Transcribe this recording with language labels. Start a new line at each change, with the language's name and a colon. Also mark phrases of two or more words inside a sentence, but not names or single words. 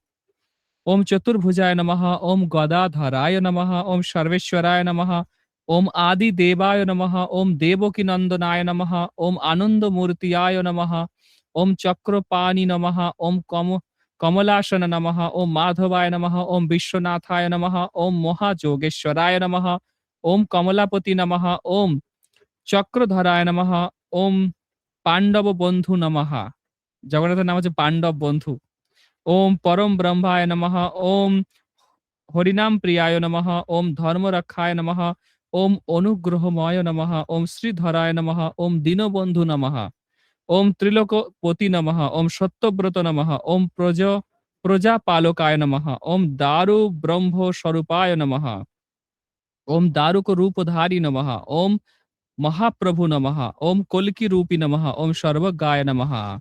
Sanskrit: ওম চতুর্ভুজায় নমঃ, ওম গদাধরায় নমঃ, ওম সর্বেশ্বরায় নমঃ, ওম আদিদেবায় নমঃ, ওম দেবকীনন্দনায় নমঃ, ওম আনন্দমূর্তিয়ায় নমঃ, ওম চক্রপাণি নমঃ, ওম কমলাসন নমঃ, ওম মাধবায় নমঃ, ওম বিশ্বনাথায় নমঃ, ওম মহাযোগেশ্বরায় নমঃ, ওম কমলাপতি নমঃ, ওম চক্রধরায় নমঃ, ওম পাণ্ডব বন্ধু নমঃ।
Bangla: জগন্নাথের নাম হচ্ছে পাণ্ডব বন্ধু।
Sanskrit: ওম পরম ব্রহ্মায় নমঃ, ওম হরিনাম প্রিয়ায় নমঃ, ওম ধর্মরক্ষায় নমঃ, ওম অনুগ্রহময় নমঃ, ওম শ্রীধরায় নমঃ, ওম দীনবন্ধু নমঃ, ওম ত্রিলোকপতি নমঃ, ওম সত্যব্রত নমঃ, ওম প্রজাপালকায় নমঃ, ওম দারু ব্রহ্ম স্বরূপায় নমঃ, ওম দারুক রূপধারী নমঃ, ওম মহাপ্রভু নমঃ, ওম কল্কি রূপী নমঃ, ওম সর্বজ্ঞায় নমঃ,